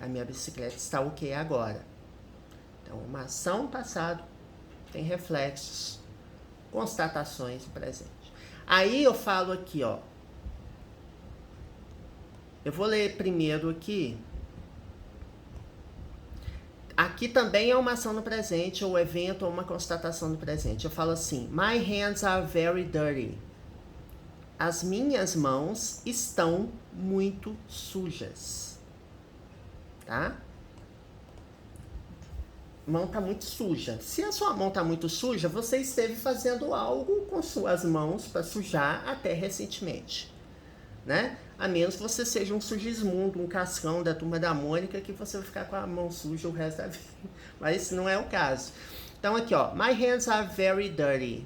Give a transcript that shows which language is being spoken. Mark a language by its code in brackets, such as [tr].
[pt] A minha bicicleta está ok agora. Então, uma ação no passado tem reflexos, constatações no presente. Aí eu falo aqui, ó. Eu vou ler primeiro aqui. Aqui também é uma ação no presente, ou evento, ou uma constatação no presente. Eu falo assim, [en] my hands are very dirty. [pt] As minhas mãos estão muito sujas. Tá? Mão tá muito suja. Se a sua mão tá muito suja, você esteve fazendo algo com suas mãos para sujar até recentemente, né? A menos que você seja um sugismundo, um cascão da Turma da Mônica, que você vai ficar com a mão suja o resto da vida. Mas esse não é o caso. Então aqui, ó, [en] my hands are very dirty.